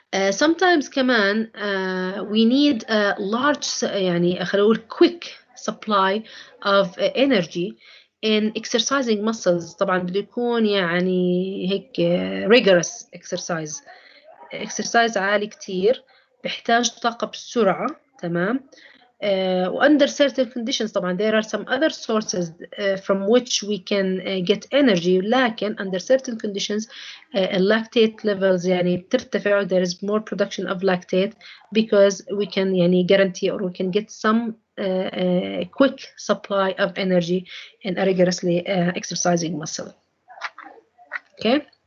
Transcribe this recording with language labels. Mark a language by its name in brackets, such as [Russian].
[English] Sometimes كمان we need a large [Arabic] يعني خلينا نقول [English] quick supply of energy in exercising muscles. [Arabic] طبعا بده يكون يعني هيك rigorous exercise عالي كتير, بيحتاج طاقة بسرعة. تمام. [English] under certain conditions طبعا there are some other sources from which we can get energy, لكن under certain conditions lactate levels يعني بترتفع, there is more production of lactate because we can يعني guarantee or we can get some quick supply of energy in a rigorously exercising muscle. Okay.